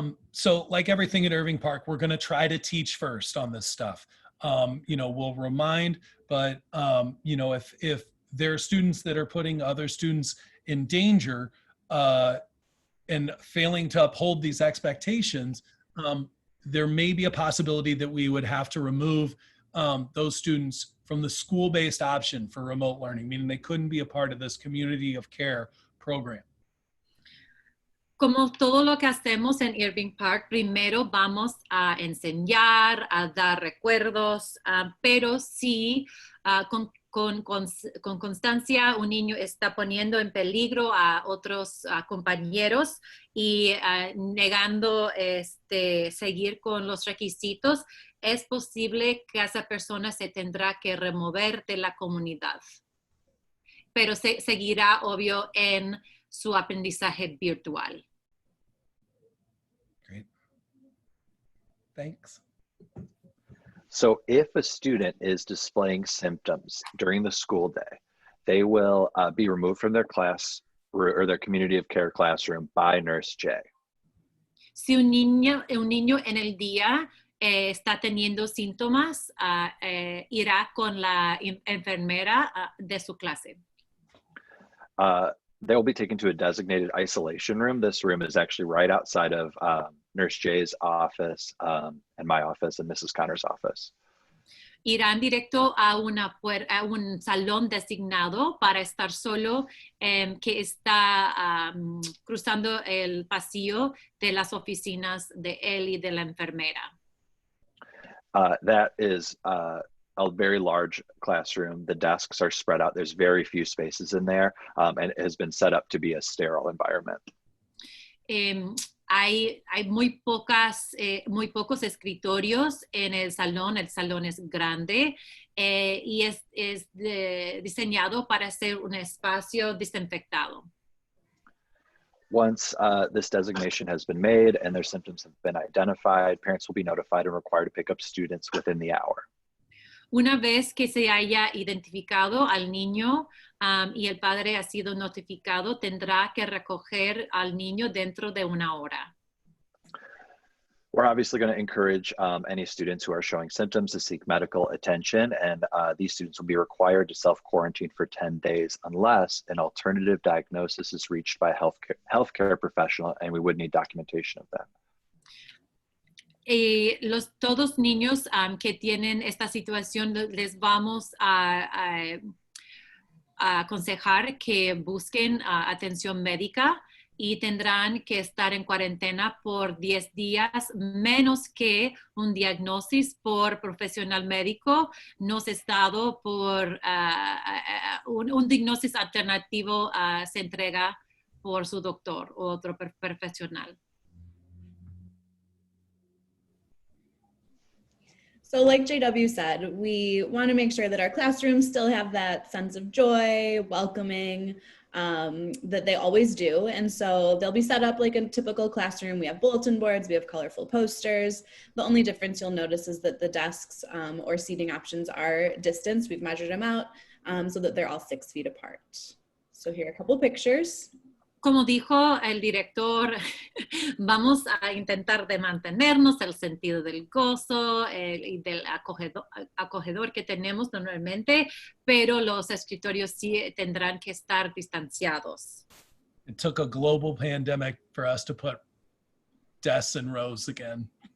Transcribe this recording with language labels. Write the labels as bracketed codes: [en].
[en] So like everything at Irving Park, we're going to try to teach first on this stuff. You know, we'll remind, but you know, if there are students that are putting other students in danger and failing to uphold these expectations, there may be a possibility that we would have to remove those students from the school-based option for remote learning, meaning they couldn't be a part of this community of care program. [es] Como todo lo que hacemos en Irving Park, primero vamos a enseñar, a dar recuerdos, pero sí con constancia un niño está poniendo en peligro a otros compañeros y negando seguir con los requisitos, es posible que esa persona se tendrá que remover de la comunidad. pero seguirá, obvio, en su aprendizaje virtual. [en] Great. Thanks. So if a student is displaying symptoms during the school day, they will be removed from their class or their community of care classroom by Nurse J. [es] Si un niño en el día está teniendo síntomas, irá con la enfermera de su clase. [en] They will be taken to a designated isolation room. This room is actually right outside of Nurse J's office and my office and Mrs. Connor's office. [es] Irán directo a un salón designado para estar solo, que está cruzando el pasillo de las oficinas de él y de la enfermera. [en] That is a very large classroom. The desks are spread out. There's very few spaces in there, and it has been set up to be a sterile environment. [es] Hay muy pocos escritorios en el salón es grande y es diseñado para ser un espacio desinfectado. [en] Once this designation has been made and their symptoms have been identified, parents will be notified and required to pick up students within the hour. [es] Una vez que se haya identificado al niño y el padre ha sido notificado, tendrá que recoger al niño dentro de una hora. [en] We're obviously going to encourage any students who are showing symptoms to seek medical attention, and these students will be required to self-quarantine for 10 days unless an alternative diagnosis is reached by a healthcare professional, and we would need documentation of that. [es] Todos niños que tienen esta situación les vamos a aconsejar que busquen atención médica y tendrán que estar en cuarentena por 10 días, menos que un diagnóstico por profesional médico no se estado por un diagnóstico alternativo se entrega por su doctor o otro profesional. [en] So like JW said, we want to make sure that our classrooms still have that sense of joy, welcoming, that they always do. And so they'll be set up like a typical classroom. We have bulletin boards, we have colorful posters. The only difference you'll notice is that the desks or seating options are distanced. We've measured them out so that they're all 6 feet apart. So here are a couple pictures. [es] Como dijo el director, vamos a intentar de mantenernos el sentido del gozo y del acogedor que tenemos normalmente, pero los escritorios sí tendrán que estar distanciados. [en] It took a global pandemic for us to put desks in rows again.